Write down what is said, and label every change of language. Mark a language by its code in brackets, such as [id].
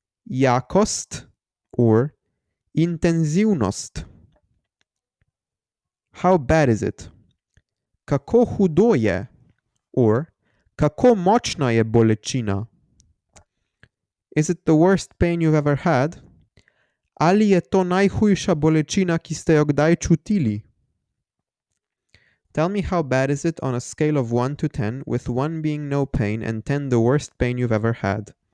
[sl] Jakost or intenzivnost. [en] How bad is it? [sl] Kako hudo je or kako močna je bolečina? [en] Is it the worst pain you've ever had? [sl] Ali je to najhujša bolečina, ki ste jo kdaj čutili? [en] Tell me how bad is it on a scale of 1 to 10, with 1 being no pain and 10 the worst pain you've ever had.